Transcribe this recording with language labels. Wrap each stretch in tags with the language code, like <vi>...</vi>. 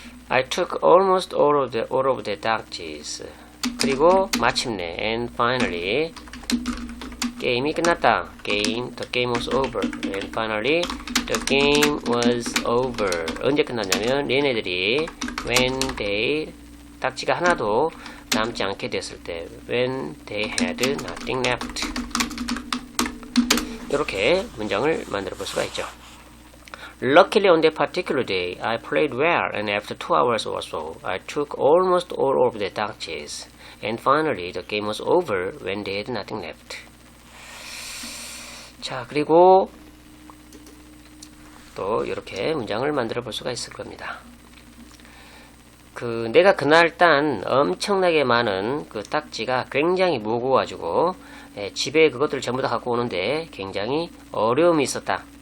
<en>I took almost all of the 딱지's.</en> <ko>그리고 마침내</ko> <en>and finally</en> <ko>게임이 끝났다.</ko> <en>the game was over. And finally the game was over.</en> <ko>언제 끝났냐면 얘네들이 when they 딱지가 하나도 남지 않게 됐을 때</ko> <en>when they had nothing left.</en> <ko>이렇게 문장을 만들어 볼 수가 있죠.</ko> <en>Luckily on that particular day, I played well, and after 2 hours or so, I took almost all of the dodges. And finally, the game was over when they had nothing left.</en> <ko>자, 그리고 또 이렇게 문장을 만들어 볼 수가 있을 겁니다. 내가 그날 딴 엄청나게 많은 그 딱지가 굉장히 무거워가지고 집에 그것들을 전부 다 갖고 오는데 굉장히 어려움이 있었다.</ko>